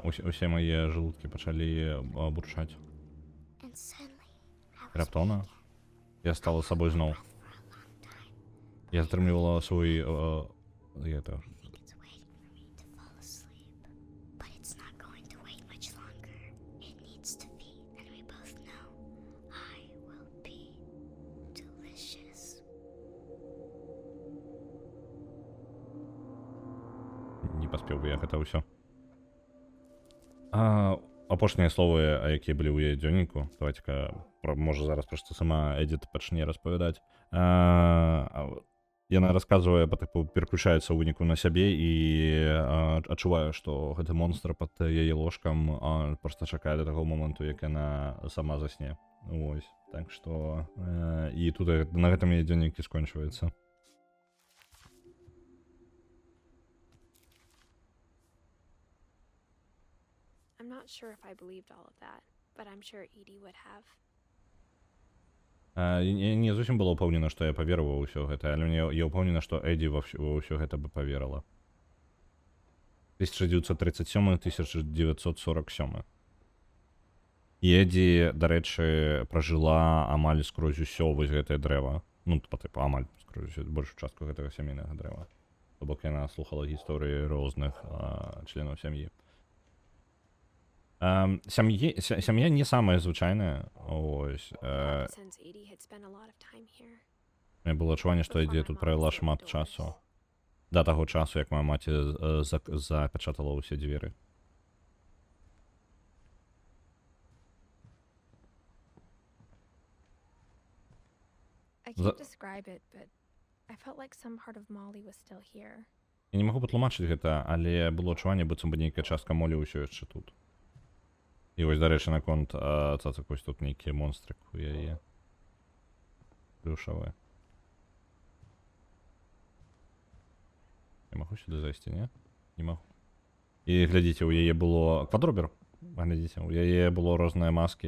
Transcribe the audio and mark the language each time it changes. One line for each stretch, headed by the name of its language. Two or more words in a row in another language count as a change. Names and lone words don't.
Belarusian: Усе мае желудкі пачалі бурчаць.
English: And suddenly, I was
Belarusian: Раптоўна я стала сабой зноў.
English: for a long time.
Belarusian: Я стрымлівала свой... это...
English: It's waiting for me to fall asleep. But it's not going to wait much longer. It needs to feed, and we both know I will be delicious.
Belarusian: Не паспеў бы я гэта ўсё. Апошнія словы, якія былі ў яе дзённіку, давайте-ка, можа зараз проста сама Эдіт пачне распавядаць. Яна расказвае, пераключаецца ў выніку на сябе і адчувае, што гэты монстр пад яе ложкам проста чакае да таго моманту, як яна сама засне. Вось. Так што і тут на гэтым яе дзённік і скончваецца.
English: I'm not sure if I believed all of that, but I'm sure Edie would have.
Belarusian: Я не зусім была ўпэўнена, што я паверыў ва ўсё гэта, але я ўпэўнена, што Эдді ва ўсё гэта бы паверыла. 1937-1947. І Эдді, дарэчы, пражыла амаль скрозь усё вось гэтае дрэва. Ну, амаль скрозь большую частку гэтага сямейнага дрэва. То бок яна слухала гісторыі розных членаў сям'і. Сям'я не самая звычайная. Ось.
English: Since Edie had spent a lot of time here.
Belarusian: У мяне было адчуванне, што Эдді тут правяла шмат часу. Да таго часу, як мая маці запячатала ўсе дзверы.
English: I can't describe it, but I felt like some part of Molly was still here.
Belarusian: Я не магу патлумачыць гэта, але было адчуванне, быццам бы нейкая частка Молі ўсё яшчэ тут.
Ukrainian: І ось, до речі,
Belarusian: наконт цацик, ось тут нейкі монстрик у яе. Плюшавы. Я магу сюды зайсці, не? Не магу. І глядзіце, у яе было квадробер. Глядзіце, у яе было розныя маскі.